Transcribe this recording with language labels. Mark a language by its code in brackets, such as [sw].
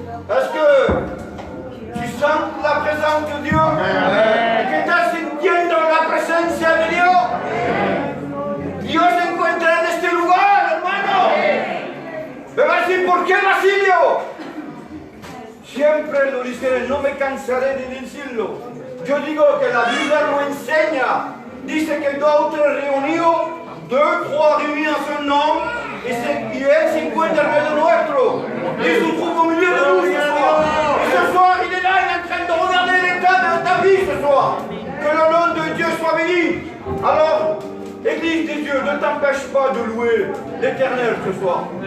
[fr] Est-ce que tu sens la présence de Dieu? [es] ¿Que estás sintiendo la presencia de Dios? Dios se encuentra en este lugar, hermano. Me va a decir, ¿por qué, Basilio? Siempre lo dije, no me cansaré de decirlo. Yo digo que la Biblia lo enseña. Dice que dos o tres reunidos, [fr] deux, trois réunis en son nom, [es] y Él se encuentra en medio nuestro. [fr] Il se trouve au milieu de nous ce soir. Et ce soir, il est là, il est en train de regarder l'état de ta vie ce soir. Que le nom de Dieu soit béni. Alors, Église des dieux, ne t'empêche pas de louer l'Éternel ce soir.